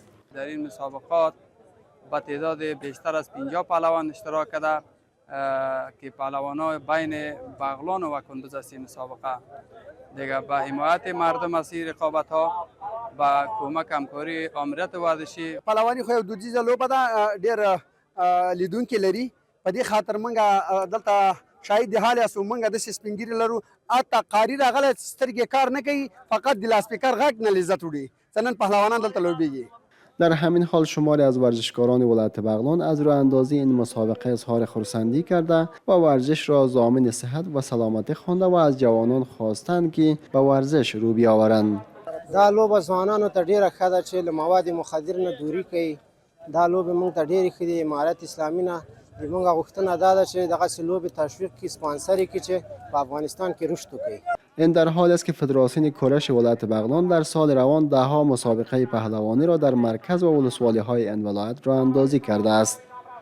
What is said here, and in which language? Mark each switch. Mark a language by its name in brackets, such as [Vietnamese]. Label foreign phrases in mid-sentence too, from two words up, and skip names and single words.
[Persian] در این مسابقات با تعداد بیشتر از 50 پهلوان اشتراک کرده که پهلوان‌های بین بغلان و کندوز است. این مسابقه دیگه با حمایت مردم از این رقابت‌ها با کمک همکاری آمریت ورزشی [Pashto] پهلوانی خو یو دودیزه لوبه ده ډېر لیدونکي لري. په دې خاطر موږ دلته شاهد د حال یاستو. موږ داسې سپین ږیري لرو حتی قاري راغلی سترګې کار نه کوي، فقط د لاسپیکر غږ نه لذت وړي. نن پهلوانان دلته لوبېږي. [Persian] در همین حال شماری از ورزشکاران ولایت بغلان از راه اندازی این مسابقه اظهار خرسندی کرده و ورزش را ضامن صحت و سلامتی خوانده و از جوانان خواستند که به ورزش رو بیاورند. [Pashto] دا لوبه ځوانانو ته ډیره ښه ده چې له مواد مخدر نه دوری کوي. دا لوبه موږ ته ډیره ښه دي. امارت اسلامي نه زموږ غوښتنه دا ده چې دغسې لوبې تشویق کړي، سپانسر یې کړي چې په افغانستان کې رشد وکړي. [Persian] این در حالی است که فدراسیون کورش ولایت بغلان در سال روان دهها مسابقه پهلوانی را در مرکز و ولسوالی های این ولایت راه اندازی کرده است.